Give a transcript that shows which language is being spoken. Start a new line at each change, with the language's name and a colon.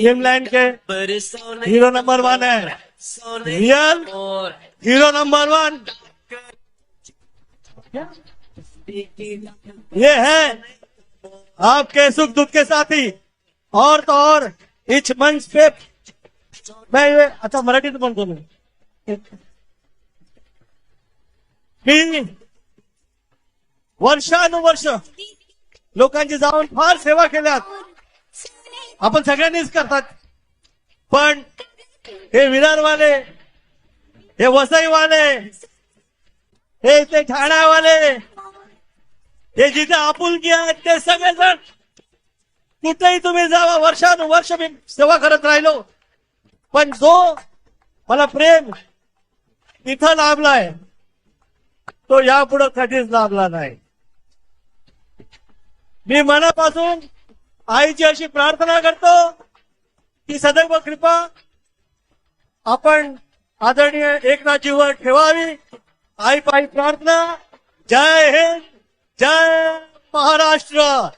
Hindi: हिमलैंड के hero number 1 है, real hero number 1 ये है आपके सुख दुख के साथी। और तो और इस मंच पे मैं अच्छा
Marathi: मराठीत बोलतो मी वर्षानुवर्ष लोकांची जाऊन फार सेवा केल्यात, आपण सगळ्यांनीच करतात, पण हे विरारवाले, हे वसईवाले, हे ते ठाण्यावाले, हे जिथे आपुलकी आहेत ते सगळेजण कुठेही तुम्ही जावा, वर्षानुवर्ष मी सेवा करत राहिलो, पण जो मला प्रेम इथं लाभलाय तो यापुढे कधीच लाभला नाही। मी मनापासून आईची अशी प्रार्थना करतो की सदैव कृपा आपण आदरणीय एकनाथजीवर ठेवावी। आई पायी प्रार्थना। जय हिंद, जय महाराष्ट्र।